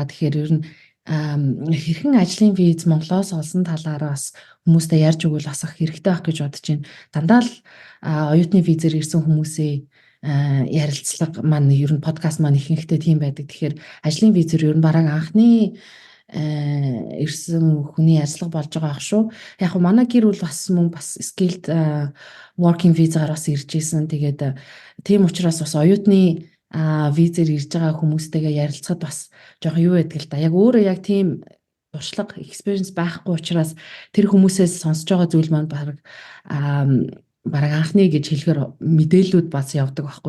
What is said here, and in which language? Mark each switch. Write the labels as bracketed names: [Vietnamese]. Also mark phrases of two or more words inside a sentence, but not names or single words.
[Mongolian] Тэгэхээр ер нь хэрхэн ажлын виз Монголоос олсон талаар бас хүмүүстэй ярьж өгвөл бас хэрэгтэй байх гэж бодож байна. Дандаа л оюутны визээр ирсэн хүмүүсээ ярилцлага маань ер нь подкаст маань ихэнхдээ тийм байдаг. Тэгэхээр ажлын визээр ер нь бараг анхны ирсэн хүний ажиллага болж байгаа ах шүү. Яг хөө манай гэр бүл бас мөн бас [English] skilled working visa-гаар [Mongolian] бас ирж исэн. Тэгээд тийм учраас бас оюутны визээр ирж байгаа хүмүүстэйгээ ярилцахад бас жоохон юу байдаг л да. Яг өөрөө яг тийм туршлага experience байхгүй учраас тэр хүмүүсээс сонсож байгаа зүйл маань бараг анхны гэж хэлэхээр мэдээллүүд бас явдаг байхгүй.